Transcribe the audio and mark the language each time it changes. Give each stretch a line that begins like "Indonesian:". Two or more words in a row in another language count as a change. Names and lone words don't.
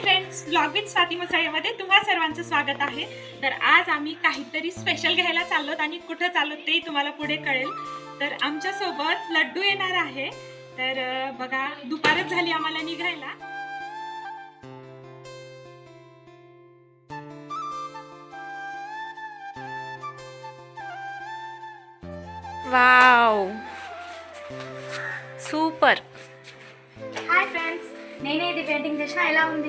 Marathi: फ्रेंड्स, ब्लॉग विथ स्वाती मुसाळेमध्ये तुम्हा सर्वांचं स्वागत आहे। तर आज आम्ही काहीतरी स्पेशल घ्यायला चाललोत आणि कुठे चाललो ते तुम्हाला पुढे कळेल। तर आमच्या सोबत लड्डू येणार आहे। तर बघा, दुपारच झाली आम्हाला निघायला।
English: wow super hi friends,
Telugu: నేనే ఇది పెయింటింగ్ చేసిన. ఎలా ఉంది?